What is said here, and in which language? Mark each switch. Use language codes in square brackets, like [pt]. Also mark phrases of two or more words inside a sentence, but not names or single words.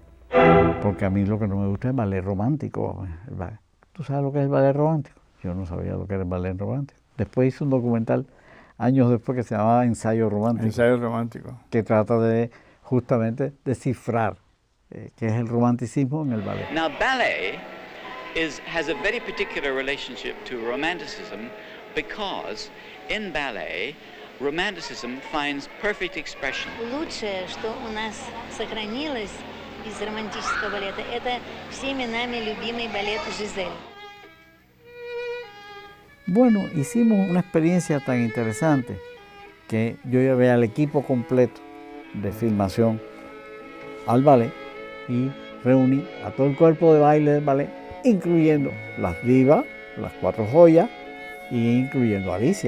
[es] Porque a mí lo que no me gusta es el ballet romántico. ¿Tú sabes lo que es el ballet romántico? Yo no sabía lo que era el ballet romántico. Después hice un documental, años después, que se llamaba Ensayo Romántico. Ensayo Romántico. Que trata de, justamente, descifrar qué es el romanticismo en el ballet. [en] Now, ballet has a very particular relationship to romanticism because in ballet, romanticism finds perfect expression. [ru] Лучшее, что у нас сохранилось из романтического балета, это всеми нами любимый балет «Жизель». [es] Bueno, hicimos una experiencia tan interesante que yo llevé al equipo completo de filmación al ballet y reuní a todo el cuerpo de baile del ballet, incluyendo las divas, las cuatro joyas, y incluyendo a Alicia.